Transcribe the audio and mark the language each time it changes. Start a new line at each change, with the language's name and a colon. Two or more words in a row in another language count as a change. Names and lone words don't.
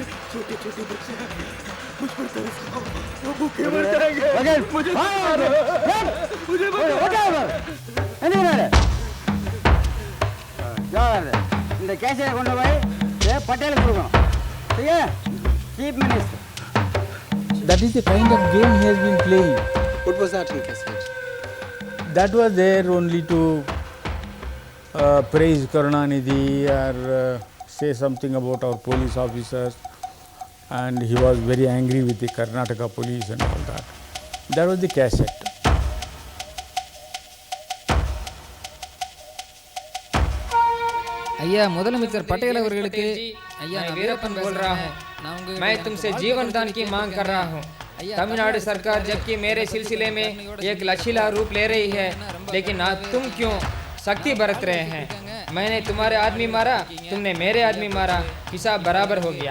Hindi: छोटे छोटे बच्चे मुझ पर तरस खाओ, वो भूखे मर जाएंगे। मुझे
Tamil: இந்த கேஸை கொண்டு போய் பட்டேலுக்கு கொடுக்கணும். சரியா? சீஃப் மினிஸ்டர்.
English: That is the kind of game he has been playing. What was that in cassette? That was there only to praise Karunanidhi or say something about our police officers, and he was very angry with the Karnataka police and all that. That was the cassette.
Tamil: ஐயா முதலமைச்சர் पटेल அவர்களுக்கு ஐயா
Hindi: मैं वीरप्पन बोल रहा हूँ, मैं तुमसे जीवन दान की मांग कर रहा हूँ। तमिलनाडु सरकार जबकि मेरे सिलसिले में एक लचीला रूप ले रही है, लेकिन तुम क्यों सख्ती बरत रहे हैं? मैंने तुम्हारे आदमी मारा, तुमने मेरे आदमी मारा, हिसाब बराबर हो गया।